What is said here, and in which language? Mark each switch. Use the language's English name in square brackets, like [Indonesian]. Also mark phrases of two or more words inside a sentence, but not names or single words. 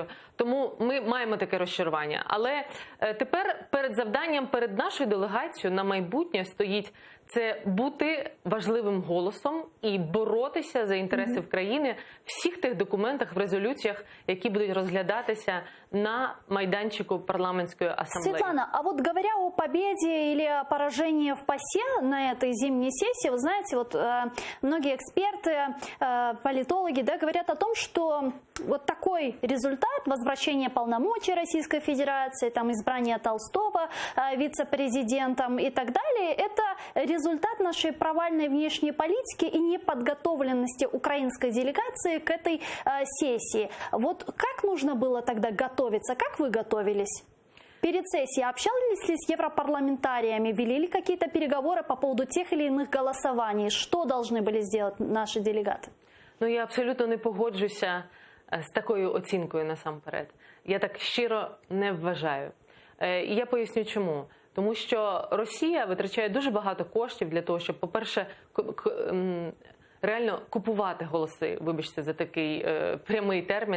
[Ukrainian] Тому ми маємо таке розчарування. Але тепер перед завданням, перед нашою делегацією на майбутнє стоїть це бути важливим голосом і боротися за інтереси в країни в всіх тих документах, в резолюціях, які будуть розглядатися на майданчику [Russian] парламентской ассамблеи. Светлана, а вот говоря о победе или о поражении в ПАСЕ на этой зимней сессии, вы знаете, вот многие эксперты, политологи, да, говорят о том, что вот такой результат, возвращение полномочий Российской Федерации, там, избрание Толстого вице-президентом и так далее, это результат нашей провальной внешней политики и неподготовленности украинской делегации к этой сессии. Вот как нужно было тогда готовиться? Как вы готовились? Перед сессией общались ли с европарламентариями? Вели ли какие-то переговоры по поводу тех или иных голосований? Что должны были сделать наши делегаты? [Ukrainian] Ну, я абсолютно не погоджуся з такою оцінкою насамперед. Я так щиро не вважаю. І я поясню чому. Тому що Росія витрачає дуже багато коштів для того, щоб, по-перше, реально купувати голоси, вибачте за такий прямий термін.